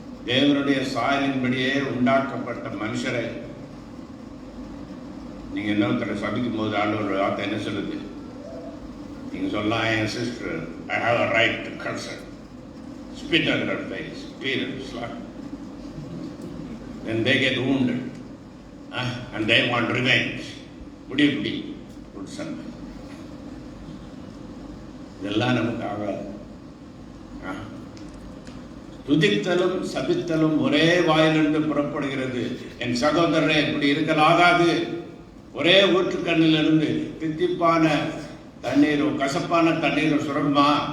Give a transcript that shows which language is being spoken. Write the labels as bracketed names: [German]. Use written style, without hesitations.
[Tamil] தேவனுடைய சாயலின்படியே உண்டாக்கப்பட்ட மனுஷரை நீங்க இன்னொருத்தரை சபிக்கும் போது ஆண்டவர் வார்த்தை என்ன சொல்லுது? நீங்க சொல்லலாம், என் [English] Sister, I have a right to curse her, spit on her face, beat her, slap. Then they get wounded, and they want revenge. [Tamil] முடியுப்படி சண்டை இதெல்லாம் நமக்கு ஆகாது. துதித்தலும் சபித்தலும் ஒரே வாயிலிருந்து புறப்படுகிறது. என் சகோதரரை இப்படி இருக்கலாகாது. ஒரே ஊற்றுக்கண்ணிலிருந்து தித்திப்பான தண்ணீரோ கசப்பான தண்ணீரோ சுரக்குமா?